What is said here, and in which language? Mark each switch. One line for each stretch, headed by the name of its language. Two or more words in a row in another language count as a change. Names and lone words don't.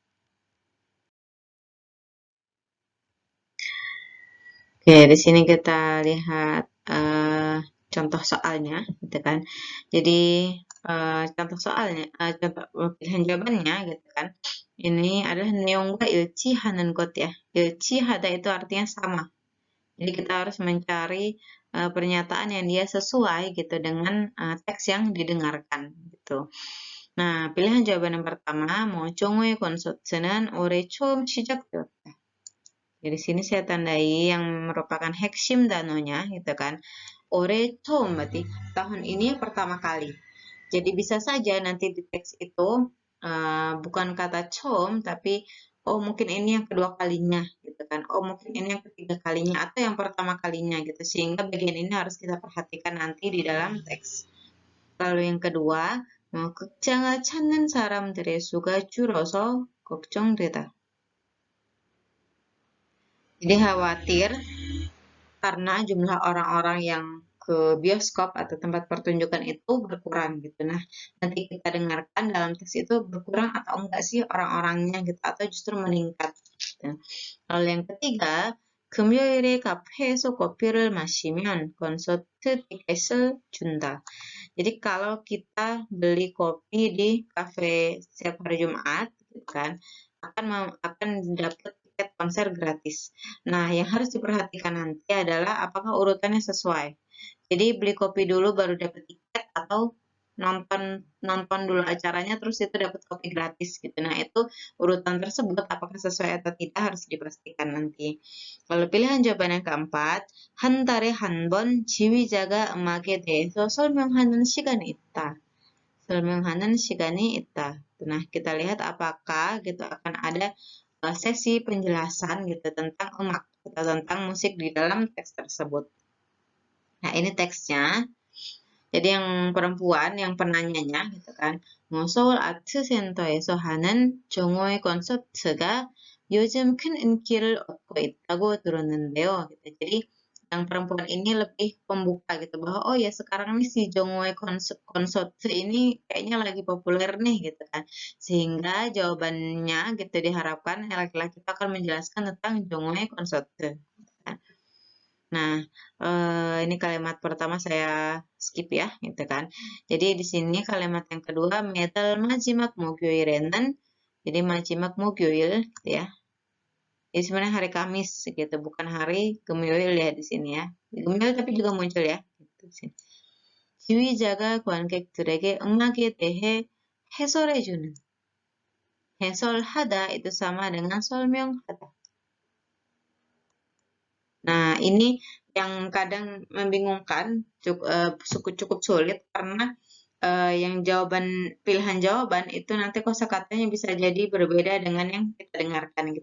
Indonesian: Oke, di sini kita lihat contoh soalnya, gitu kan. Jadi contoh soalnya, contoh pilihan jawabannya, gitu kan. Ini adalah
Korean: neong과 일치하는 것
Indonesian: ya. 일치하다 itu artinya sama. Jadi kita harus mencari pernyataan yang dia sesuai gitu dengan teks yang didengarkan gitu. Nah, pilihan jawaban yang pertama,
Korean: 정오의 콘서트는 올해 처음 시작되었다.
Indonesian: Jadi sini saya tandai yang merupakan heksim danonya gitu kan. Oleh 처음 berarti tahun ini pertama kali. Jadi bisa saja nanti di teks itu bukan kata com, tapi oh mungkin ini yang kedua kalinya gitu kan. Oh mungkin ini yang ketiga kalinya atau yang pertama kalinya gitu. Sehingga bagian ini harus kita perhatikan nanti di dalam teks. Lalu yang kedua,
Korean: 극장을 찾는 사람들의 수가 줄어서 걱정되다.
Indonesian: Jadi khawatir karena jumlah orang-orang yang ke bioskop atau tempat pertunjukan itu berkurang gitu. Nah, nanti kita dengarkan dalam teks itu berkurang atau enggak sih orang-orangnya gitu atau justru meningkat gitu. Lalu yang ketiga,
Korean: 금요일에 카페에서 커피를 마시면 콘서트 티켓을 준다.
Indonesian: Jadi kalau kita beli kopi di kafe setiap hari Jumat, gitu kan, akan dapat tiket konser gratis. Nah, yang harus diperhatikan nanti adalah apakah urutannya sesuai. Jadi beli kopi dulu baru dapat tiket atau nonton nonton dulu acaranya terus itu dapat kopi gratis gitu. Nah, itu urutan tersebut apakah sesuai atau tidak harus dipastikan nanti. Lalu pilihan jawaban yang keempat,
Korean: 한 달에 한 번 지휘자가 음악에 대해서 설명하는 시간이 있다. 설명하는 시간이 있다.
Indonesian: Nah, kita lihat apakah gitu akan ada sesi penjelasan gitu tentang umak atau tentang musik di dalam teks tersebut. Nah, ini teksnya. Jadi yang perempuan, yang penanyanya gitu kan.
Korean: 서울 아트센터에서 하는 정오의 콘서트가 요즘 큰 인기를 얻고 있다고 들었는데요.
Indonesian: gitu. Jadi yang perempuan ini lebih pembuka gitu bahwa oh ya sekarang nih si Jongwon konsert ini kayaknya lagi populer nih gitu kan. Sehingga jawabannya gitu diharapkan laki-laki itu akan menjelaskan tentang Jongwon konsert. Nah, ini kalimat pertama saya skip ya, gitu kan. Jadi di sini kalimat yang kedua,
Korean: 매달 마지막 목요일에는, jadi 마지막 목요일,
Indonesian: gitu ya. Jadi sebenarnya hari Kamis, gitu, bukan hari Gemyoil ya di sini ya. Gemyoil tapi juga muncul ya. Gitu, di sini.
Korean: 지휘자가 관객들에게 음악에 대해 해설해주는.
Indonesian: 해설하다 itu sama dengan 설명하다. Nah, ini yang kadang membingungkan, cukup sulit karena yang pilihan jawaban itu nanti kosakatanya bisa jadi berbeda dengan yang kita dengarkan gitu.